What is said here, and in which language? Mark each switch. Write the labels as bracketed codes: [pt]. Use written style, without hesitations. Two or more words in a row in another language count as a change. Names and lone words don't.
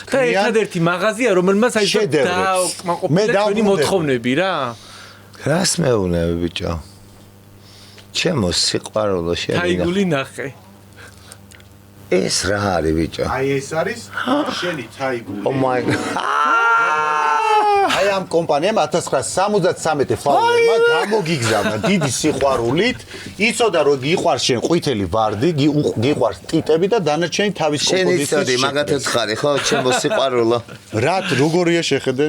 [ka] და ერთადერთი მაღაზია, რომელმაც აი დააკმაყოფილა ჩვენი მოთხოვნები რა. რას მეუბნები ბიჭო? ჩემო სიყვარულო შენ. თაიგული ნახე. ეს რა არის ბიჭო? აი ეს არის შენი თაიგული. [en] Oh my god. [ka] აი ამ კომპანიამ 1973 Flowery-მა გამოგიგზავნა დიდი სიყვარულით, იცოდა რომ გიყვარს შენ ყვითელი ვარდი, გიყვარს ტიტები და დანარჩენი თავის კომპოზიციის. შენ იცოდი, მაგათაც ხარი ხო, ჩემო სიყვარულო. რა როგორია შეხედე?